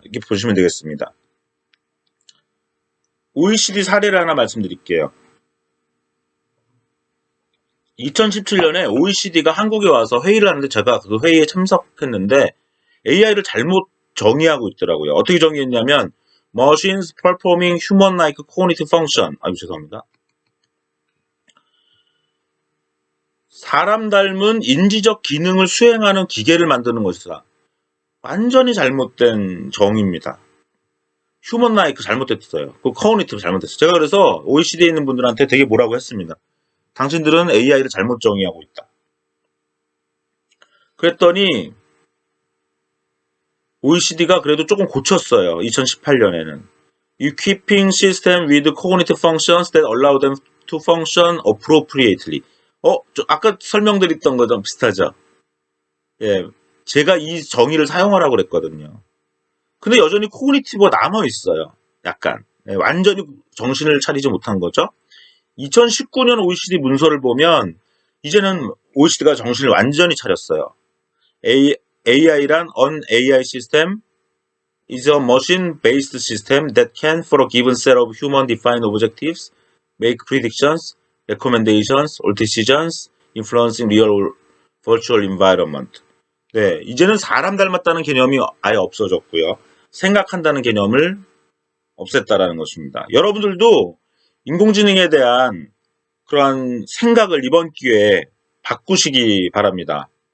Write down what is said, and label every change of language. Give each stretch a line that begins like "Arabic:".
Korean: 이렇게 보시면 되겠습니다. OECD 사례를 하나 말씀드릴게요. 2017년에 OECD가 한국에 와서 회의를 하는데 제가 그 회의에 참석했는데 AI를 잘못 정의하고 있더라고요. 어떻게 정의했냐면
English: machines performing human-like cognitive function.
Korean: 아유, 죄송합니다. 사람 닮은 인지적 기능을 수행하는 기계를 만드는 것이다. 완전히 잘못된 정의입니다. 휴먼-라이크 잘못됐어요. 그 cognitive 잘못됐어요. 제가 그래서 OECD에 있는 분들한테 되게 뭐라고 했습니다. 당신들은 AI를 잘못 정의하고 있다. 그랬더니 OECD가 그래도 조금 고쳤어요. 2018년에는.
English: Equipping system with cognitive functions that allow them to function appropriately.
Korean: 아까 설명드렸던 거랑 비슷하죠? 예, 제가 이 정의를 사용하라고 그랬거든요. 근데 여전히 코그니티브가 남아있어요. 약간. 예, 완전히 정신을 차리지 못한 거죠. 2019년 OECD 문서를 보면 이제는 OECD가 정신을 완전히 차렸어요.
English: AI란 an AI system is a machine-based system that can, for a given set of human-defined objectives, make predictions, recommendations, or decisions, influencing real virtual environment.
Korean: 네, 이제는 사람 닮았다는 개념이 아예 없어졌고요. 생각한다는 개념을 없앴다라는 것입니다. 여러분들도 인공지능에 대한 그러한 생각을 이번 기회에 바꾸시기 바랍니다.